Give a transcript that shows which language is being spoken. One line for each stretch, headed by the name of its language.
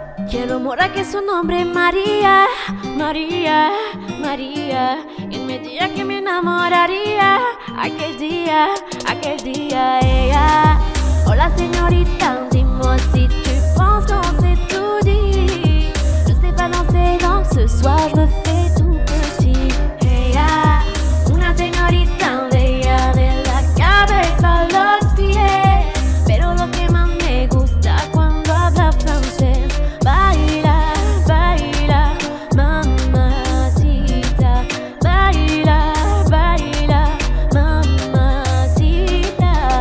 Spanish: Quiero mora que su nombre es María, María, María. Y él me diría que me enamoraría. Aquel día, ella. Hola señorita,
French: dis-moi si tu penses qu'on s'est tout dit. Je sais pas danser donc ce soir je me fais tout petit.
Spanish: Ella, una señorita bella de la cabeza a los pies. Pero lo que más me gusta cuando habla francés. Baila, baila, mamacita. Baila, baila, mamacita.